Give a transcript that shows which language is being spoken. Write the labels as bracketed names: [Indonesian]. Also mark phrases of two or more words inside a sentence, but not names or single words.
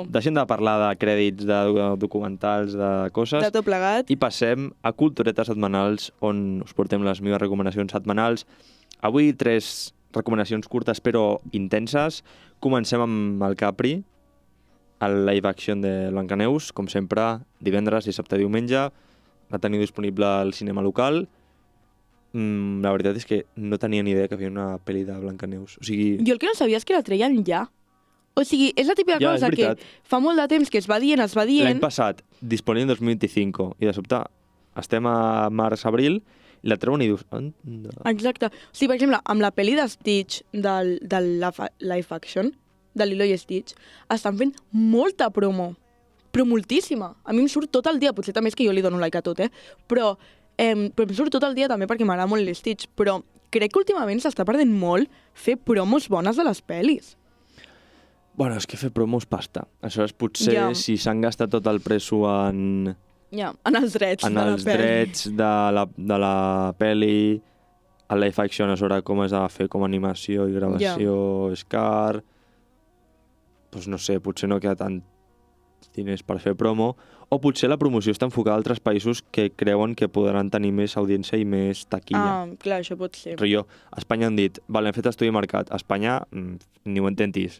[Catalan] Deixem de parlar de crèdits, de documentals, de coses. De tot plegat. I passem a Culturetes setmanals, on us portem les meves recomanacions setmanals. Avui 3 recomanacions curtes però intenses. Comencem amb el Capri, el [English] live action [Catalan] de Blancaneus, com sempre, divendres, dissabte, diumenge. La teniu disponible al cinema local. La veritat és que no tenia ni idea que feia una pel·li de Blancaneus. O sigui... Jo el que no sabia és que la treien ja. O sigui, és la típica cosa que fa molt de temps que es va dient... L'any passat, disponible en 2025, i de sobte estem a març-abril, i la treuen i dius... Exacte. O sigui, per exemple, amb la pel·li de Stitch, del [English] live action, [Catalan] de Lilo i Stitch, estan fent molta promo. Però moltíssima. A mi em surt tot el dia, potser també és que jo li dono like a tot, però em surt tot el dia també perquè m'agrada molt l'Stitch, però crec que últimament s'està perdent molt fer promos bones de les pel·lis. Bueno, és que fer promos pasta. Aleshores, potser si s'han gastat tot el presso en... en els drets de la pel·li. En els drets de la pel·li, el [English] live action, [Catalan] aleshores, com es ha de fer com a animació i gravació, és car... Doncs no sé, potser no queda tant diners per fer promo, o potser la promoció està enfocada a altres països que creuen que podran tenir més audiència i més taquilla. Clar, això pot ser. Però a Espanya han dit, vale, hem fet estudi de mercat. A Espanya, ni ho intentis.